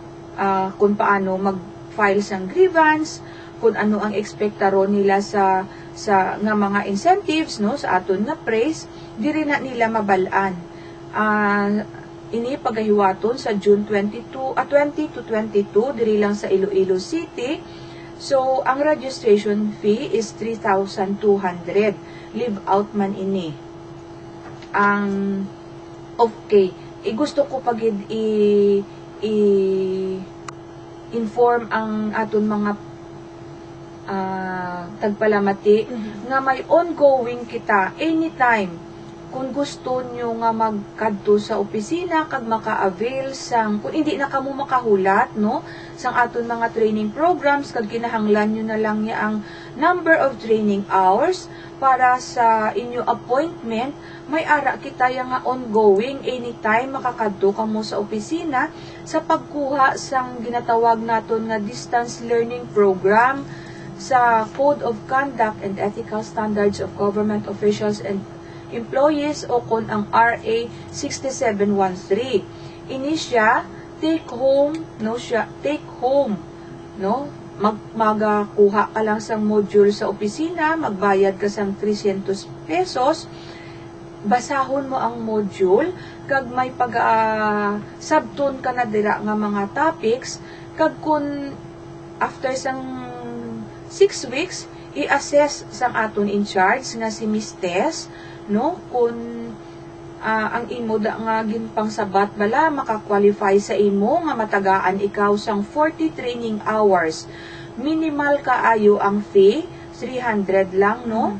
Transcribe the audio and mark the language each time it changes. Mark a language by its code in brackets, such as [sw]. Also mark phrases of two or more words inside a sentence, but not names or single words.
[hil] Kung paano mag-file sang grievance, kung ano ang ekspektaro nila sa nga mga incentives, no, sa aton nga praise, diri na nila mabalaan. Ini pagahiwaton sa June 20 to 22 diri lang sa Iloilo City. [en] So ang registration fee is 3,200. Leave out [hil] man ini. Okay, gusto ko pagid inform ang aton mga tagpalamati nga may ongoing kita anytime kung gusto nyo nga magkadto sa opisina kag maka-avail sang kung hindi na kamo makahulat, no, sang aton mga [en] training programs [hil] kag kinahanglan nyo na lang niya ang [en] number of training hours [hil] para sa inyo appointment, may ara kita yang nga ongoing anytime makakadto kamo sa opisina sa pagkuha sang ginatawag naton nga [en] distance learning program [hil] sa Code of Conduct and Ethical Standards of Government Officials and Employees o kon ang RA 6713. Ini siya [en] take home, [hil] no, magakuha ka lang sang module sa opisina, magbayad ka sang 300 pesos, basahon mo ang module, kag may sabton ka na dira nga mga topics, kag kun after sang 6 weeks, i-assess sang aton [en] in charge [hil] nga si Miss Tess, no, kung ang imo da nga ginpang sabat bala makakwalify sa imo nga matagaan ikaw sang 40 training hours. Minimal kaayo ang fee, 300 lang, no?